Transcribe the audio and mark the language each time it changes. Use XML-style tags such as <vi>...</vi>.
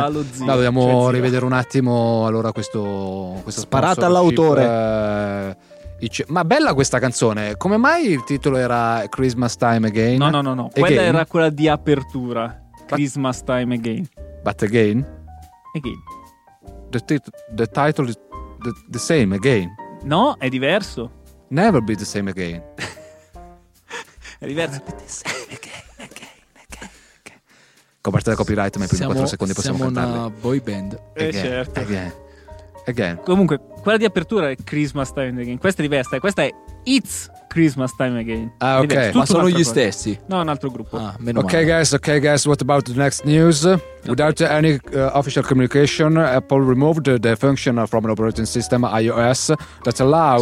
<it>Dallo zio. No, dobbiamo cioè, rivedere un attimo allora questo... questo sparata all'autore. Ma bella questa canzone, come mai il titolo era Christmas Time Again?</it> <en>No. Again?</en> <it>Quella era quella di apertura, Christmas Time Again.</it> <en>But again? Again. The title is the same again.</en> <it>No, è diverso.</it> <en>Never be the same again.</en> <it>È diverso.</it> <en>Never be the same again.</en> <it>Coperta da copyright, ma i primi 4 secondi possiamo cantarle. Siamo una boy band.</it> <en>Again.</en> <it>Certo.</it> <en>Again.</en> <it>Comunque, quella di apertura è Christmas Time Again. Questa è diversa. Questa è It's Christmas Time Again. Ah, ok. Ma sono gli stessi. No, un altro gruppo. Ah, meno</it> <en>okay,</en> <it>male.</it> <en>Okay, guys. What about the next news? Okay. Without any official communication, Apple removed the function from an operating system iOS that allows</en>